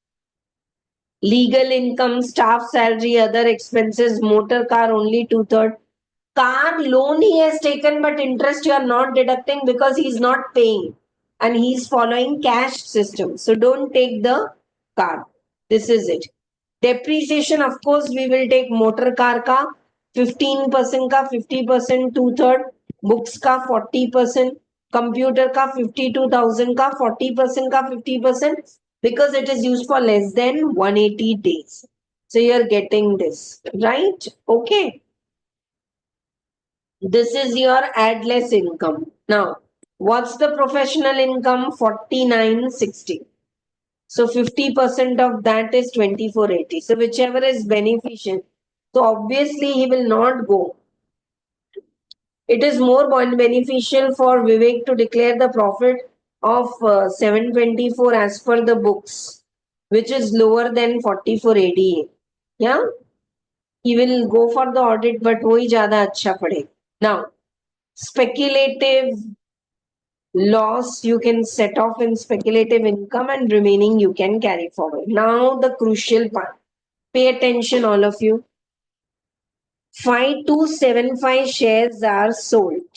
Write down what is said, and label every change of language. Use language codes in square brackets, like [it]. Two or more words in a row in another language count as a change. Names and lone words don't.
[en] Legal income, staff salary, other expenses, motor car only 2/3. Car loan he has taken, but interest you are not deducting because he is not paying. And he is following cash system. So don't take the car. This is it. Depreciation, of course, we will take motor car ka 15% ka 50%, 2/3. Books ka 40%. Computer ka 52,000 ka 40% ka 50% because it is used for less than 180 days. So you're getting this, right? Okay. This is your ad less income. Now, what's the professional income? 4960. So 50% of that is 2480. So whichever is beneficial. So obviously he will not go. It is more beneficial for Vivek to declare the profit of 724 as per the books, which is lower than 44 ADA. Yeah, he will go for the audit, but [hi] वही ज़्यादा अच्छा पड़ेगा. [en] Now, speculative loss you can set off in speculative income, and remaining you can carry forward. Now the crucial part. Pay attention, all of you. 5275 shares are sold.